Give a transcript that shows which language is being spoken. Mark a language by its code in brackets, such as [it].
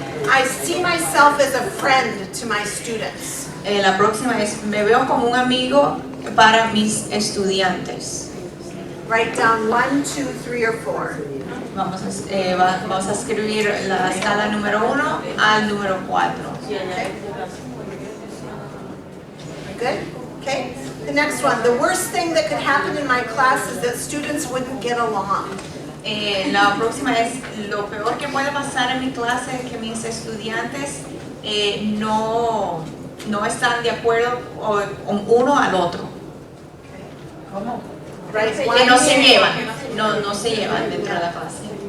[en] I see myself as a friend to my students. [es] La próxima es, me veo como un amigo para mis estudiantes. [en] Write down 1, 2, 3, or 4. [es] Vamos a escribir la escala número 1 al número 4. [en] Okay? Good? Okay? The next one. The worst thing that could happen in my class is that students wouldn't get along. [es] La próxima es, lo peor que puede pasar en mi clase es que mis estudiantes no están de acuerdo con uno al otro. ¿Cómo? Right, Que no se llevan, no se llevan dentro de la clase.